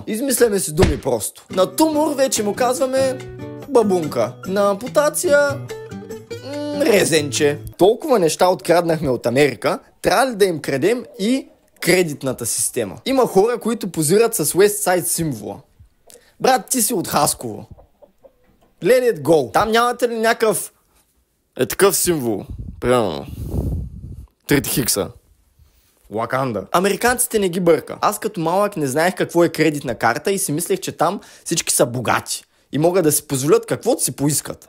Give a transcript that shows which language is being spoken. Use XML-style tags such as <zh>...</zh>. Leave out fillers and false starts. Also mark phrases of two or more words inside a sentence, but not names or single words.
<bg>Измисляме си думи просто. На тумор вече му казваме бабунка. На ампутация резенче. Толкова неща откраднахме от Америка, трябва ли да им крадем и кредитната система? Има хора, които позират с West Side символа. Брат, ти си от Хасково.</bg> <en>Let it go.</en> <bg>Там нямате ли някакъв такъв символ? Примерно 3 хикса. Лаканда. Американците не ги бърка. Аз като малък не знаех какво е кредитна карта и си мислех, че там всички са богати и могат да си позволят каквото си поискат.</bg>